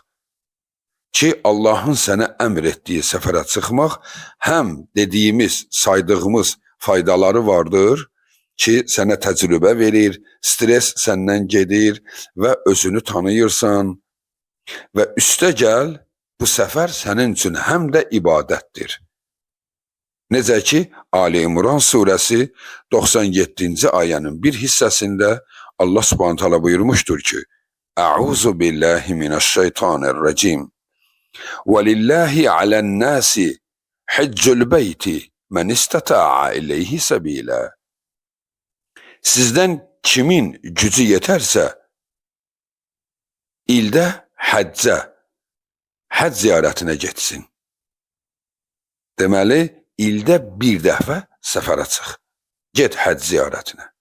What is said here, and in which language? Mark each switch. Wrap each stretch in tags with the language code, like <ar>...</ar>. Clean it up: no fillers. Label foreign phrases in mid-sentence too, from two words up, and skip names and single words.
<az>Ki, Allahın sənə əmr etdiyi səfərə çıxmaq həm dediyimiz, saydığımız faydaları vardır ki, sənə təcrübə verir, stres səndən gedir və özünü tanıyırsan və üstə gəl, bu səfər sənin üçün həm də ibadətdir. Necə ki, Ali İmran surəsi 97-ci ayənin bir hissəsində Allah</az> <ar>سبحانه تعالى</ar> <az>buyurmuşdur ki,</az> <ar>أعوذ بالله من الشيطان الرجيم. وَلِلَّهِ عَلَى النَّاسِ حِجُّ الْبَيْتِ مَنْ اِسْتَطَاعَ إِلَيْهِ سَبِيلًا.</ar> <az>Sizdən kimin gücü yetərsə, ildə həcc ziyarətinə getsin. Deməli, ildə bir dəfə səfərə çıx. Get həcc ziyarətinə.</az>